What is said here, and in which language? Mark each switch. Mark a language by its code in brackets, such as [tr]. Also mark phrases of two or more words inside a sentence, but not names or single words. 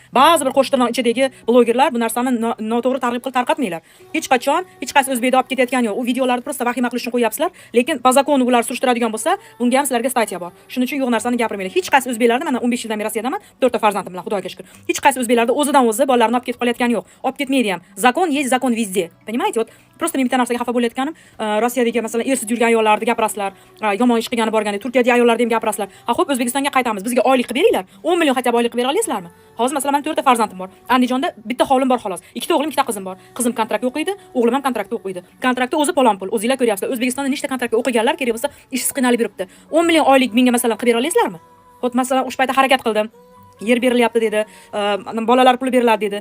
[uz] Ba'zi bir qo'shtirnoq ichidagi blogerlar bu narsani noto'g'ri targ'ib qilib tarqatmanglar. Hech qachon hech qaysi o'zbekda olib ketayotgani yo'q. U videolarni просто vahima qilishni qo'yapsizlar, lekin [ru] по закону [uz] ular surishtiradigan bo'lsa, bunga ham sizlarga statya bor. Shuning uchun yo'q narsani gapirmanglar. Hech qaysi o'zbeklarni mana 15 yildan beri Rossiyadaman, 4 ta farzandim bilan, Xudoga shukr. Hech qaysi o'zbeklarda o'zidan o'zi bolalarini olib ketib qolayotgani yo'q. Olib ketmaydi ham. [ru] Zakon есть, закон везде. Понимаете? Вот просто [uz] men bitta narsaga xafa bo'layotganim, Rossiyadagi masalan ersiz yurgan ayollarni gapirasizlar, yomon ish qilgani borganda, Turkiyadagi ayollarni ham gapirasizlar. Ha, xo'p, O'zbekistonga qaytamiz. Bizga oylik qilib beringlar. 10 million [ru] хотя бы [uz] oylik qilib bera olasizlarmi? Hozir masalan men 4 ta farzandim bor. Andijonda bitta hovlim bor xolos. Ikkita o'g'lim, ikkita qizim bor. Qizim kontrakt o'qiydi, o'g'lim ham kontraktda o'qiydi. Kontraktda o'zi palon pul. O'zingizlar ko'ryapsizlar. O'zbekistonda nechta kontraktga o'qiganlar kerak bo'lsa, ishsiz qiynalib yuribdi. 10 million oylik menga masalan qilib bera olasizlarmi? Xo'p, masalan, o'sha paytda harakat qildim. Yer berilyapti dedi, bolalar puli beriladi dedi.